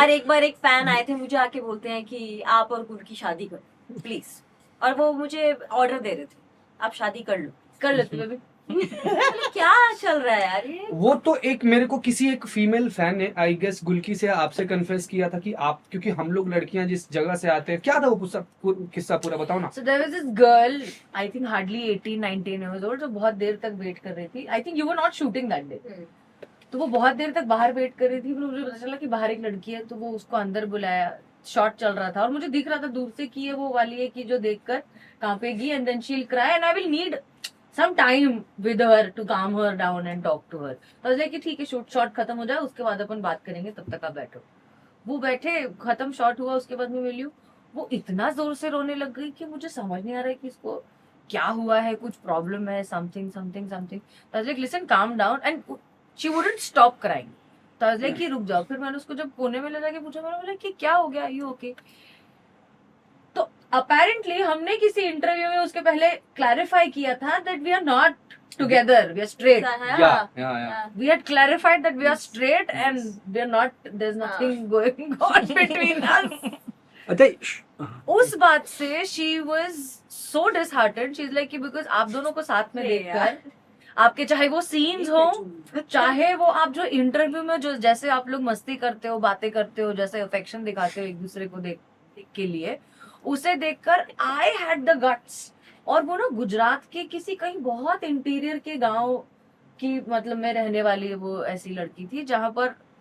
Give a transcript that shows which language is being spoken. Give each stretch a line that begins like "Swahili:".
Hindi: यार एक बार एक फैन आए थे मुझे आके बोलते हैं कि आप और गुल की शादी करो प्लीज, और वो मुझे ऑर्डर दे रहे थे आप शादी कर लो। कर लेते बेबी। मतलब क्या चल रहा है यार ये। वो तो एक मेरे को किसी एक फीमेल फैन ने
English: I guess
Hindi: गुलकी से आपसे कन्फेस किया था कि आप, क्योंकि हम लोग लड़कियां जिस जगह से आते हैं, क्या था वो किस्सा पूरा बताओ ना।
English: So there was this girl, I think hardly 18-19 years old,
Hindi: जो बहुत देर तक वेट कर रही थी।
English: I think you were not shooting that day.
Hindi: तो वो बहुत देर तक बाहर वेट कर रही थी, फिर मुझे पता चला कि बाहर एक लड़की है, तो वो उसको अंदर बुलाया, शॉट चल रहा था और मुझे दिख रहा था दूर से कि ये वो वाली है कि जो देखकर कांपेगी,
English: And then she will cry and I will need some time with her to calm her down and talk to her.
Hindi: तो लाइक कि ठीक है, शॉट खत्म हो जाए उसके बाद अपन बात करेंगे, तब तक आप बैठो। वो बैठे, खत्म शॉट हुआ, उसके बाद मैं मिली हूँ, वो इतना जोर से रोने लग गई कि मुझे समझ नहीं आ रहा है कि इसको क्या हुआ है, कुछ प्रॉब्लम है, समथिंग समथिंग समथिंग।
English: तो like listen calm down, and she wouldn't stop crying. तो like
Hindi: कि रुक जाओ। फिर मैंने उसको जब कोने में ले जाके पूछा, मैंने बोला कि क्या हो गया,
English: You okay?
Hindi: तो अपेरेंटली हमने किसी इंटरव्यू में उसके पहले क्लैरिफाई किया था
English: That we are not together, we are straight.
Hindi: या
English: We had clarified that we are straight and we are not, there's nothing going on between us.
Hindi: अच्छा उस बात से
English: she was so disheartened. She's like
Hindi: कि because आप दोनों को साथ में अरे देखकर, आपके चाहे वो सीन्स हो, चाहे वो आप जो इंटरव्यू में जो जैसे आप लोग मस्ती करते हो, बातें करते हो, जैसे अफेक्शन दिखाते हो एक दूसरे को देख के लिए, उसे देखकर
English: I had the guts।
Hindi: और वो ना गुजरात के किसी कहीं बहुत इंटीरियर के गांव की, मतलब में रहने वाली वो ऐसी लड़की थी जहां पर,